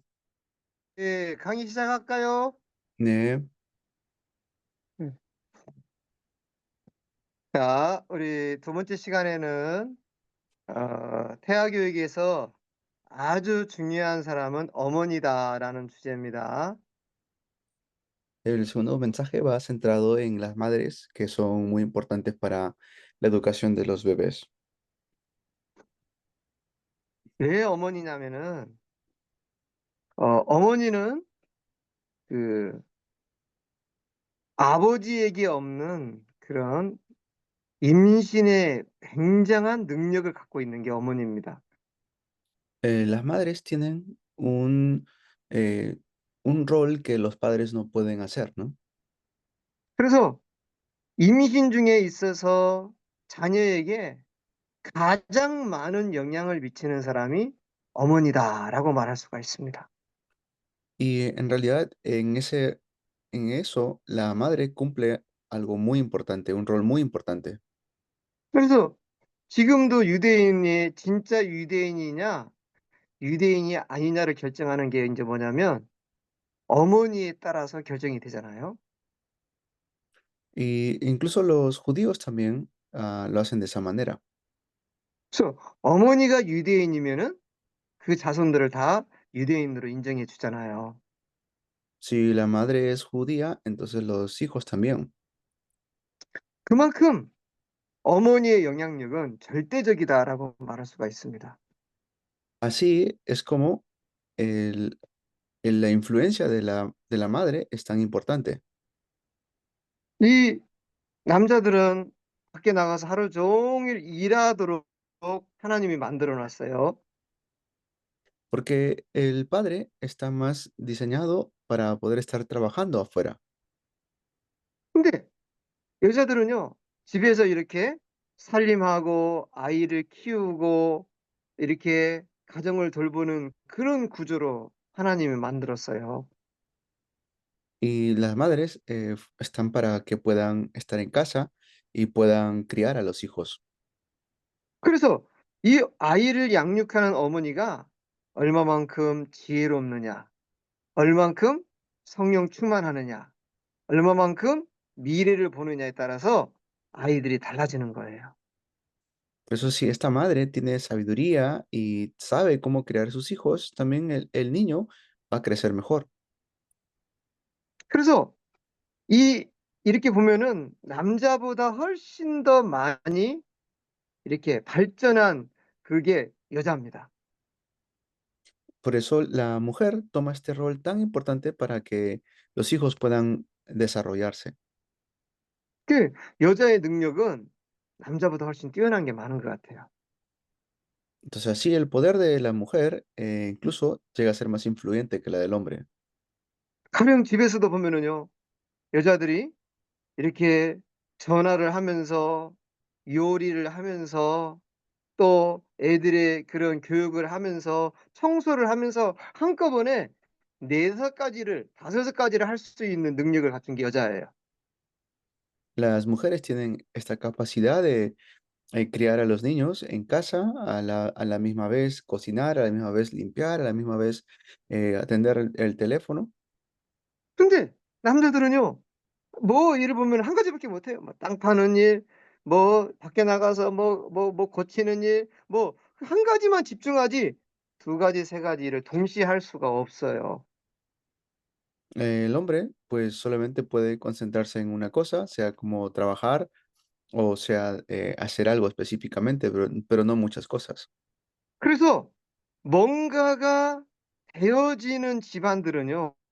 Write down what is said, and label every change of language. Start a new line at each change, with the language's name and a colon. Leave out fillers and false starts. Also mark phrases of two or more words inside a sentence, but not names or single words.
Korean: 예, 강의 시작할까요? 네, 네. 자, 우리 두 번째 시간에는 태아 교육에서 아주 중요한 사람은 어머니다라는 주제입니다.
Spanish: el segundo mensaje va centrado en las madres, que son muy importantes para la educación de los bebés.
Korean: 왜 어머니냐면은 어머니는 그 아버지에게 없는 그런 임신의 굉장한 능력을 갖고 있는 게 어머니입니다.
Spanish: Las madres tienen eh, un rol que los padres no pueden hacer, ¿no?
Korean: 그래서 임신 중에 있어서 자녀에게 가장 많은 영향을 미치는 사람이 어머니다라고 말할 수가 있습니다.
Spanish: Y en realidad en eso, la madre cumple algo muy importante, un rol muy importante.
Korean: 그래서 지금도 유대인이 진짜 유대인이냐, 유대인이 아니냐를 결정하는 게 이제 뭐냐면 어머니에 따라서 결정이 되잖아요.
Spanish: Y incluso los judíos también lo hacen de esa manera.
Korean: 그래서 어머니가 유대인이면은 그 자손들을 다 유대인으로 인정해 주잖아요.
Spanish: Si la madre es judía, entonces los hijos también.
Korean: 그만큼 어머니의 영향력은 절대적이다라고 말할 수가 있습니다.
Spanish: Así es como el la influencia de la madre es tan importante,
Korean: 이 남자들은 밖에 나가서 하루 종일 일하도록 하나님이 만들어 놨어요.
Spanish: porque el padre está más diseñado para poder estar trabajando afuera,
Korean: 근데 여자들은요, 집에서 이렇게 살림하고 아이를 키우고 이렇게 가정을 돌보는 그런 구조로 하나님이 만들었어요.
Spanish: y las madres, están para que puedan estar en casa y puedan criar a los hijos.
Korean: 그래서 이 아이를 양육하는 어머니가 얼마만큼 지혜롭느냐, 얼만큼 성령 충만하느냐, 얼마만큼 미래를 보느냐에 따라서 아이들이 달라지는 거예요.
Spanish: Por eso, si esta madre tiene sabiduría y sabe cómo criar a sus hijos, también el niño va a crecer mejor.
Korean: 그래서 이 이렇게 보면은 남자보다 훨씬 더 많이 이렇게 발전한 그게 여자입니다.
Spanish: Por eso la mujer toma este rol tan importante para que los hijos puedan desarrollarse.
Korean: 그 여자의 능력은 남자보다 훨씬 뛰어난 게 많은 것 같아요.
Spanish: Entonces, así el poder de la mujer incluso llega a ser más influyente que la del hombre.
Korean: 가령 집에서도 보면은요, 여자들이 이렇게 전화를 하면서 요리를 하면서 또 애들의 그런 교육을 하면서 청소를 하면서 한꺼번에 4-5 가지를 5 가지를 할 수 있는 능력을 갖춘 게 여자예요.
Spanish: Las mujeres tienen esta capacidad criar a los niños en casa, a la misma vez cocinar, a la misma vez limpiar, a la misma vez atender el teléfono.
Korean: 근데 남자들은요. 뭐 일을 보면 한 가지밖에 못 해요. 뭐 땅 파는 일, 뭐 밖에 나가서 뭐 고치는 일, 뭐 한 가지만 집중하지 두 가지, 세 가지 일을 동시에 할 수가 없어요.
Spanish: El hombre, pues solamente puede concentrarse en una cosa, sea como trabajar o sea hacer algo específicamente, pero no muchas cosas.
Korean: 그래서 뭔가가 되어지는 집안들은요.